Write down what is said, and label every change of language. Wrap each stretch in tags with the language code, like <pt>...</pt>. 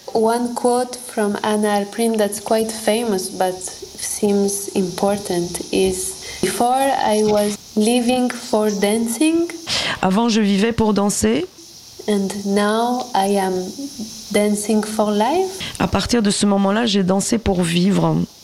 <en>One quote from Anna Alprin that's quite famous but seems important is, "Before I was living for dancing."</en> <fr>Avant, je vivais pour danser.</fr> <en>"And now I am dancing for life."</en> <fr>À partir de ce moment-là, j'ai dansé pour vivre.</fr>